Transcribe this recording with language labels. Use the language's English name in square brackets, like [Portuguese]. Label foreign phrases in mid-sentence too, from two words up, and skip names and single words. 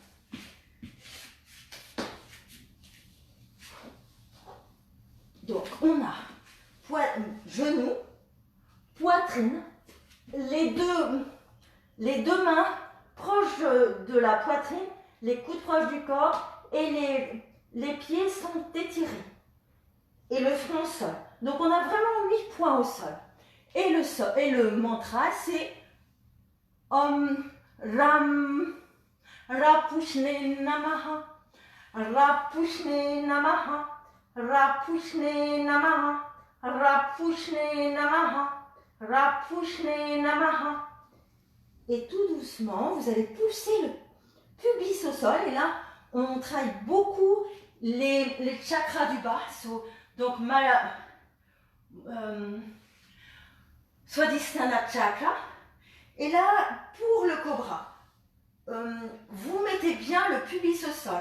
[French] Donc, on a genoux, poitrine, les deux mains proches de la poitrine, les coudes proches du corps et les pieds sont étirés. Et le front au sol. Donc, on a vraiment 8 points au sol. Et le mantra, c'est [Sanskrit] ॐ रं रपुष्णे नमः, रपुष्णे नमः. रपुष्णे नमः, रपुष्णे नमः, रपुष्णे नमः. [French] Et tout doucement, vous allez pousser le pubis au sol. Et là, on travaille beaucoup les chakras du bas. Donc, [Sanskrit] स्वाधिष्ठान चक्र. [French] Et là, pour le cobra, vous mettez bien le pubis au sol.